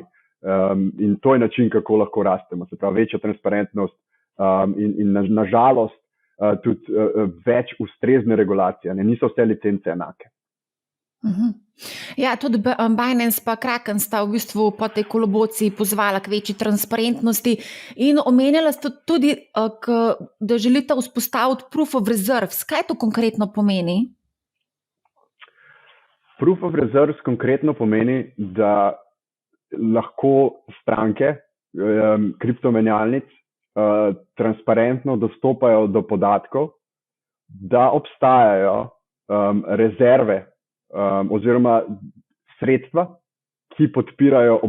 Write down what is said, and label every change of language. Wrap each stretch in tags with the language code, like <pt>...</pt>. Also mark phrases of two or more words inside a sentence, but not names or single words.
<sl>In to je način, kako lahko rastemo. Se pravi, večja transparentnost in nažalost tudi več ustrezne regulacije. Niso vse licence enake. Tudi Binance pa Kraken sta v bistvu po tej kolobociji pozvala k večji transparentnosti in omenjala sta tudi, da želita vzpostaviti</sl> <en>proof of reserves.</en> <sl>Kaj to konkretno pomeni?</sl> <en>Proof of reserves</en> <sl>konkretno pomeni, da lahko stranke kriptomenjalnic transparentno dostopajo do podatkov, da obstajajo rezerve oziroma sredstva, ki podpirajo obveznosti menjalnice.</sl>